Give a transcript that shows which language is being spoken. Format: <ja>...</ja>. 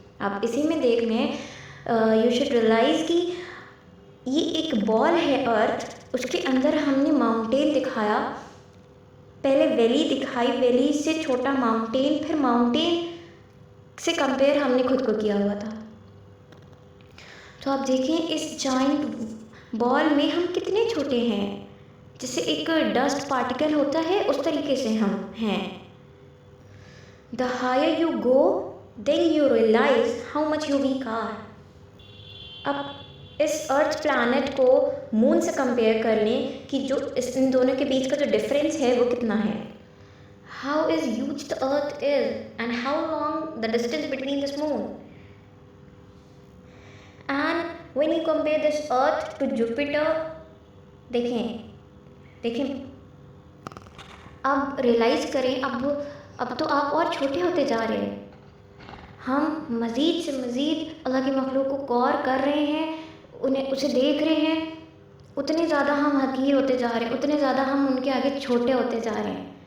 <ur>آپ اسی میں دیکھ لیں،</ur> <en>you should realize</en> <ur>کہ یہ ایک بال ہے ارتھ، اس کے اندر ہم نے ماؤنٹین دکھایا، پہلے ویلی دکھائی، ویلی سے چھوٹا ماؤنٹین، پھر ماؤنٹین سے کمپیئر ہم نے خود کو کیا ہوا تھا. تو آپ دیکھیں اس جائنٹ بال میں ہم کتنے چھوٹے ہیں، جیسے ایک ڈسٹ پارٹیکل ہوتا ہے اس طریقے سے ہم ہیں.</ur> <en>The higher you go, then you realize how much you weak are. اب</en> <ur>اس ارتھ پلانٹ کو مون سے کمپیئر کر لیں کہ جو ان دونوں کے بیچ کا جو ڈفرینس ہے وہ کتنا ہے.</ur> <en>How is huge the earth is and how long the distance between this moon. And when you compare this earth to Jupiter,</en> <ur>دیکھیں اب ریئلائز کریں, اب تو آپ اور چھوٹے ہوتے جا رہے ہیں. ہم مزید سے مزید اللہ کی مخلوق کو غور کر رہے ہیں, اسے دیکھ رہے ہیں, اتنے زیادہ ہم حقیر ہوتے جا رہے ہیں, اتنے زیادہ ہم ان کے آگے چھوٹے ہوتے جا رہے ہیں.</ur>